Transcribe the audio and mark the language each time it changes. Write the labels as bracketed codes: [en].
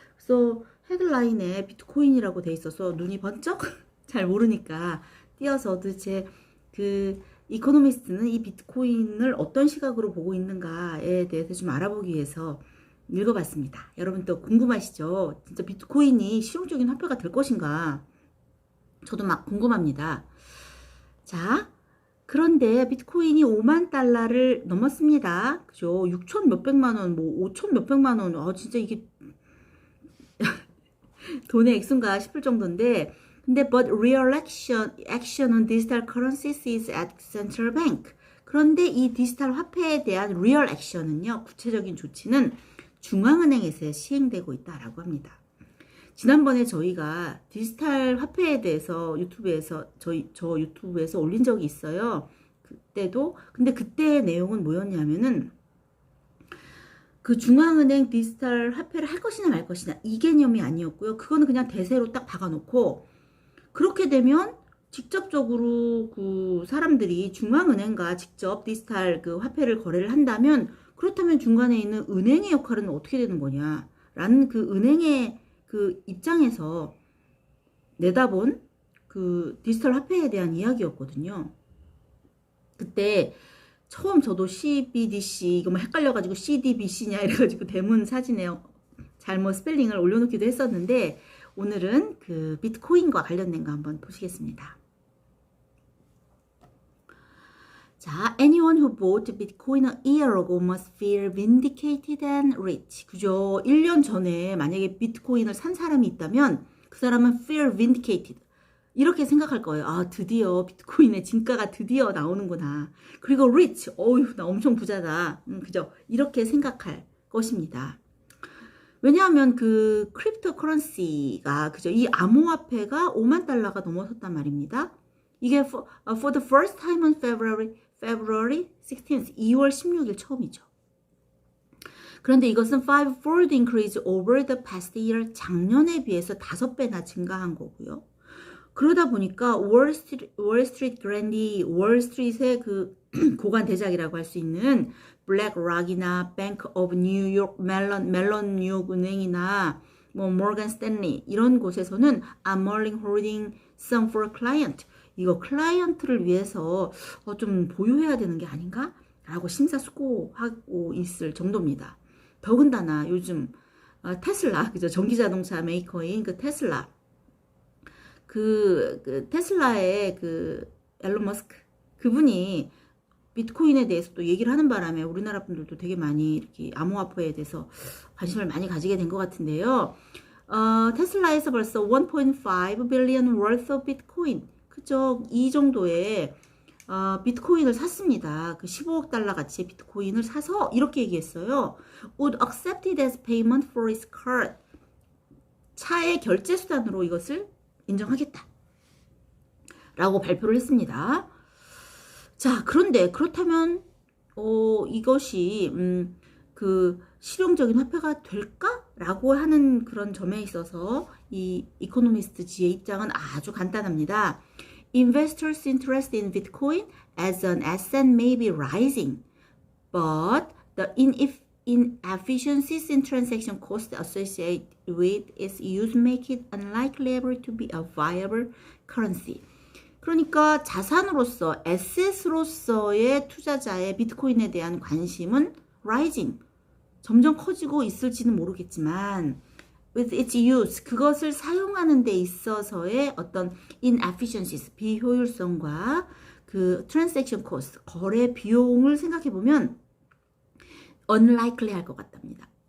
[ko] 그래서 헤드라인에 비트코인이라고 돼 있어서 눈이 번쩍 잘 모르니까 띄어서 도대체 그 이코노미스트는 이 비트코인을 어떤 시각으로 보고 있는가에 대해서 좀 알아보기 위해서 읽어봤습니다. 여러분 또 궁금하시죠? 진짜 비트코인이 실용적인 화폐가 될 것인가? 저도 막 궁금합니다. 자, 그런데 비트코인이 5만 달러를 넘었습니다. 그죠? 6천 몇백만 원, 뭐 5천 몇백만 원. 진짜 이게 돈의 액수인가 싶을 정도인데, 근데 [en] but real action on digital currencies is at central bank. [ko] 그런데 이 디지털 화폐에 대한 [en] real action [ko] 은요, 구체적인 조치는 중앙은행에서 시행되고 있다라고 합니다. 지난번에 저희가 디지털 화폐에 대해서 유튜브에서 저 유튜브에서 올린 적이 있어요. 그때도 근데 그때의 내용은 뭐였냐면은 그 중앙은행 디지털 화폐를 할 것이냐 말 것이냐 이 개념이 아니었고요. 그거는 그냥 대세로 딱 박아놓고 그렇게 되면 직접적으로 그 사람들이 중앙은행과 직접 디지털 그 화폐를 거래를 한다면 그렇다면 중간에 있는 은행의 역할은 어떻게 되는 거냐 라는 그 은행의 그 입장에서 내다본 그 디지털 화폐에 대한 이야기였거든요. 그때 처음 저도 CBDC 이거 뭐 헷갈려가지고 CDBC냐 이래가지고 대문 사진에 잘못 스펠링을 올려놓기도 했었는데 오늘은 그 비트코인과 관련된 거 한번 보시겠습니다. [en] 자, anyone who bought Bitcoin a year ago must feel vindicated and rich. [ko] 그죠? 1년 전에 만약에 비트코인을 산 사람이 있다면 그 사람은 [en] feel vindicated. [ko] 이렇게 생각할 거예요. 아, 드디어 비트코인의 진가가 드디어 나오는구나. 그리고 rich. 어휴, 나 엄청 부자다. 그죠? 이렇게 생각할 것입니다. 왜냐하면 그 크립토 커런시가 그죠? 이 암호화폐가 5만 달러가 넘어섰단 말입니다. 이게 for the first time on February 16th, 2월 16일 처음이죠. 그런데 이것은 [en] 5-fold increase over the past year, [ko] 작년에 비해서 5배나 증가한 거고요. 그러다 보니까 월스트리트 그랜디, 월스트리트의 그 고관 대작이라고 할 수 있는 블랙락이나 뱅크 오브 뉴욕, 멜론 뉴욕 은행이나 뭐 모건 스탠리 이런 곳에서는 [en] I'm holding some for client. [ko] 이거 클라이언트를 위해서 좀 보유해야 되는 게 아닌가? 라고 심사숙고하고 있을 정도입니다. 더군다나 요즘 테슬라, 그죠? 전기자동차 메이커인 그 테슬라. 그 테슬라의 그 앨런 머스크 그분이 비트코인에 대해서 또 얘기를 하는 바람에 우리나라 분들도 되게 많이 이렇게 암호화폐에 대해서 관심을 많이 가지게 된 것 같은데요. 테슬라에서 벌써 [en] 1.5 billion worth of bitcoin [ko] 그죠? 이 정도의 비트코인을 샀습니다. 그 15억 달러 가치의 비트코인을 사서 이렇게 얘기했어요. [en] Would accept it as payment for its card. [ko] 차의 결제 수단으로 이것을 인정하겠다. 라고 발표를 했습니다. 자, 그런데 그렇다면 이것이 그 실용적인 화폐가 될까? 라고 하는 그런 점에 있어서 이 이코노미스트 지의 입장은 아주 간단합니다. [en] Investors' interest in Bitcoin as an asset may be rising, but the inefficiencies in transaction costs associated with its use make it unlikely ever to be a viable currency. [ko] 그러니까 자산으로서, 에셋으로서의 투자자의 비트코인에 대한 관심은 rising, 점점 커지고 있을지는 모르겠지만 [en] with its use, [ko] 그것을 사용하는 데 있어서의 어떤 inefficiencies, 비효율성과 그 [en] transaction cost, [ko] 거래 비용을 생각해보면 unlikely 할 것 같답니다.